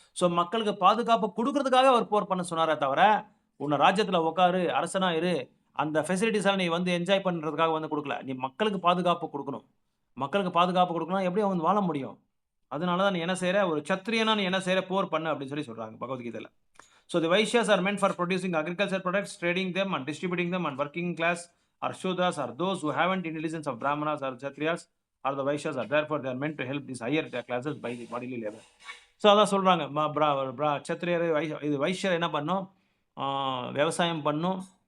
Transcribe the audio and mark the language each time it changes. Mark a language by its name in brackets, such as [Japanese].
[Tamil] So மக்களுக்கு பாதுகாப்பு கொடுக்கறதுக்காக அவர் போர் பண்ண சொன்னாரே தவிர, உன்னை ராஜ்யத்தில் உட்காரு, அரசனா இரு, அந்த ஃபெசிலிட்டிஸால் நீ வந்து என்ஜாய் பண்ணுறதுக்காக வந்து கொடுக்கல. நீ மக்களுக்கு பாதுகாப்பு கொடுக்கணும். மக்களுக்கு பாதுகாப்பு கொடுக்கணும், எப்படி அவன் வாழ முடியும்? அதனால தான் நீ என்ன செய்கிற, ஒரு சத்திரியனா நீ என்ன செய்கிற, போர் பண்ணு அப்படின்னு சொல்கிறாங்க பகவத்கீதையில். [English] So the Vaishyas are meant for producing agriculture products, trading them and distributing them, and working class or Shudras or those who haven't intelligence of Brahmanas or Kshatriyas or the Vaishyas are therefore they are meant to help these higher classes by the bodily labor. [Tamil] So அதான் சொல்கிறாங்க, சத்திரியர் இது வைஷ்யர் என்ன பண்ணும், விவசாயம் பண்ணும்.